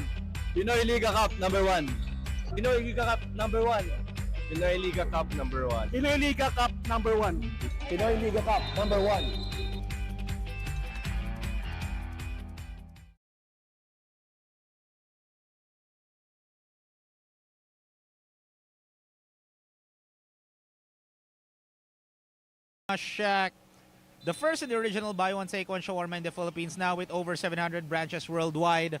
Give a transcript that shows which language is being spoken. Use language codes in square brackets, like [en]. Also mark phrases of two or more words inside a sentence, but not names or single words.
[en] Pinoyliga Cup #1. Pinoyliga Cup #1. Pinoyliga Cup #1. Pinoyliga Cup #1. Pinoyliga Cup #1. Shack, the first in the original buy one take one shawarma in the Philippines, now with over 700 branches worldwide.